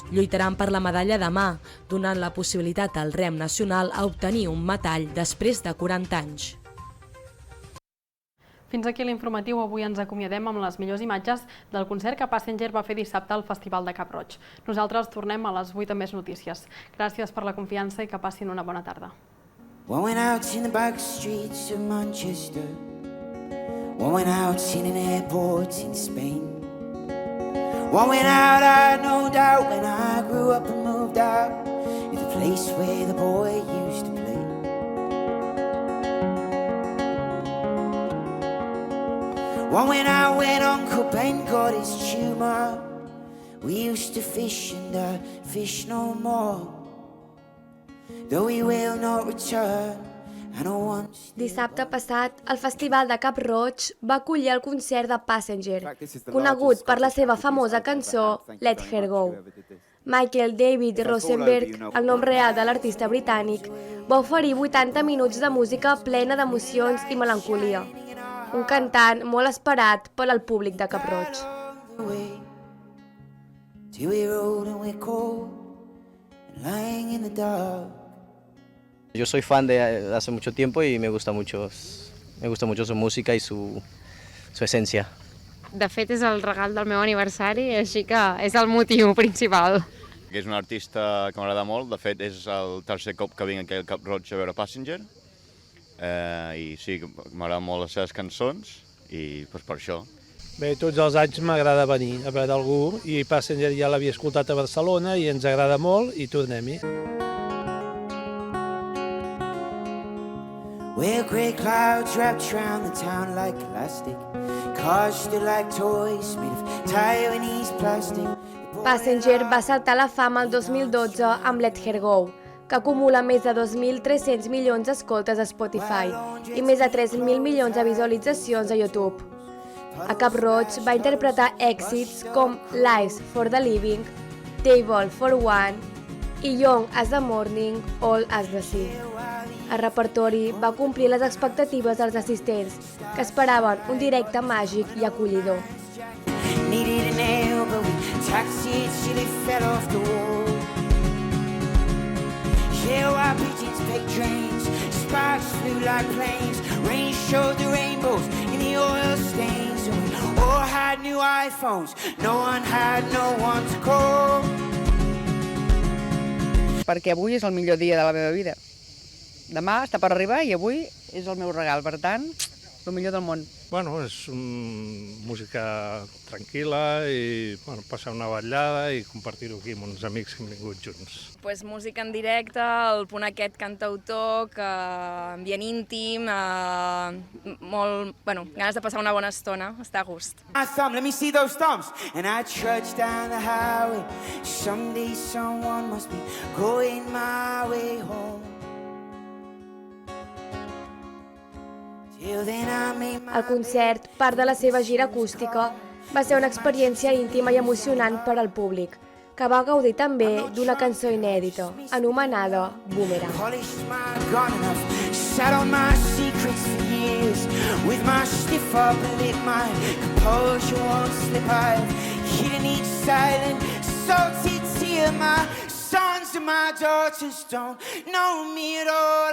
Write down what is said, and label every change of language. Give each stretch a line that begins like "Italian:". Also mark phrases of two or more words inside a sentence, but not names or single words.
Catalan: Lluitaran per la medalla demà, donant la possibilitat al rem nacional a obtenir un metall després de 40 anys. Fins aquí l'informatiu. Avui ens acomiadem amb les millors imatges del concert que Passenger va fer dissabte al Festival de Cap Roig. Nosaltres tornem a les 8 amb més notícies. Gràcies per la confiança i que passin una bona tarda.
English: One went out in the back streets of Manchester. One went out in an airport in Spain. One went out, I had no doubt, when I grew up and moved out, in the place where the boy used to play. One went out when Uncle Ben got his tumour. We used to fish and fish no more.
Catalan: Dissabte passat, el Festival de Cap Roig va acollir el concert de Passenger, conegut per la seva famosa cançó Let Her Go. Michael David Rosenberg, el nom real de l'artista britànic, va oferir 80 minuts de música plena d'emocions i melancolia. Un cantant molt esperat per al públic de Cap Roig.
English: till we're old and we're cold and lying in the dark.
Spanish: Yo soy fan de hace mucho tiempo y me gusta mucho su música y su esencia.
Catalan: De fet, és el regal del meu aniversari, així que és el motiu principal. És un artista que m'agrada molt, de fet és el tercer cop que vinc aquí al Cap Roig a veure Passenger, i sí, m'agraden molt les seves cançons i per això. Bé, tots els anys m'agrada venir a veure algú i Passenger ja l'havia escoltat a Barcelona i ens agrada molt i tornem-hi.
English: Where grey clouds wrapped around the town like elastic, cars stood like toys made of Taiwanese plastic.
Catalan: Passenger va saltar a la fama el 2012 amb Let Her Go, que acumula més de 2.300 milions d'escoltes a Spotify i més de 3.000 milions de visualitzacions a YouTube. A Cap Roig va interpretar èxits com Lives for the Living, Table for One i Young as the Morning, Old as the Sea. El repertori va complir les expectatives dels assistents, que esperaven un directe màgic i acollidor.
English: Needed an elbow, taxied till it fell off the wall. Yeah, while pigeons pecked drains, sparks flew like planes, rain showed the rainbows in the oil stains. And we all had new iPhones, no one had no one to call.
Catalan: Perquè avui és el millor dia de la meva vida. Demà està per arribar i avui és el meu regal, per tant, el millor del món. Bueno, és música tranquil·la i passar una vetllada i compartir-ho aquí amb uns amics que hem vingut junts. Pues música en directe, el punt aquest cantautor, ambient íntim, ganes de passar una bona estona, està a gust.
English: Let me see those thumbs. And I trudge down the highway. Someday someone must be going my way home.
Catalan: El concert, part de la seva gira acústica, va ser una experiència íntima i emocionant per al públic, que va gaudir també d'una cançó inèdita, anomenada Boomerang.
English: Sons and my daughters don't know me at all.